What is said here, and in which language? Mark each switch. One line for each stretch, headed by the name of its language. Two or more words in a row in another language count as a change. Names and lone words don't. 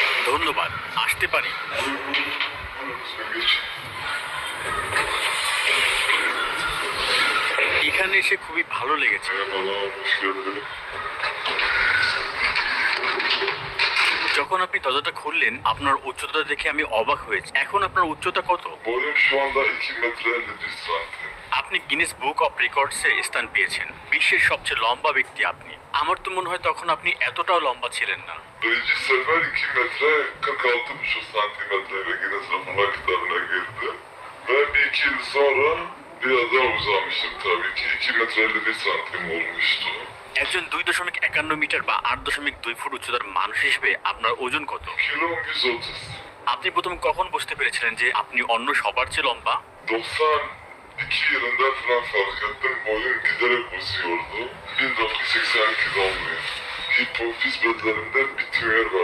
Bangla: ধন্যবাদ, আসতে পারি? এখানে এসে খুবই ভালো লেগেছে। যখন আপনি দরজাটা খুললেন, আপনার উচ্চতা দেখে আমি অবাক হয়েছি। এখন আপনার উচ্চতা কত?
Turkish: Boyum şu anda 2 metre 51 santim.
Bangla: আপনি গিনেস বুক অফ রেকর্ডসে স্থান পেয়েছেন। বিশ্বের সবচেয়ে লম্বা ব্যক্তি আপনি। আমার তো মনে হয় তখন আপনি etoটাও লম্বা ছিলেন না।
Turkish: Birinci sefer 2 metre 46,5 santimetreyle Guinness Rekorlar kitabına girdi. Ve bir iki yıl sonra biraz daha uzamıştım tabii ki. 2 metre 51 santim olmuştu.
Bangla: একজন 2.51 মিটার বা 8.2 ফুট উচ্চতার মানুষ হিসেবে আপনার ওজন কত?
Turkish: Kilom 130.
Bangla: আপনি প্রথম কখন বুঝতে পেরেছিলেন যে আপনি অন্য সবার চেয়ে লম্বা?
Turkish: 92 yılında falan fark ettim. Boyum giderek uzuyordu. 1982 doğumluyum. Hipofiz bezlerimde bir tümör var.